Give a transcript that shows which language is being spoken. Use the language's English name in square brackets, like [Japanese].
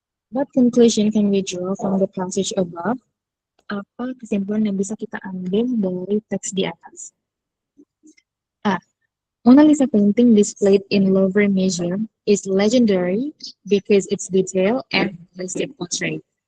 [English] What conclusion can we draw from the passage above? [Indonesian] Apa kesimpulan yang bisa kita ambil dari teks di atas? A. [English] Mona Lisa painting displayed in Louvre Museum is legendary because its detail and realistic portrait.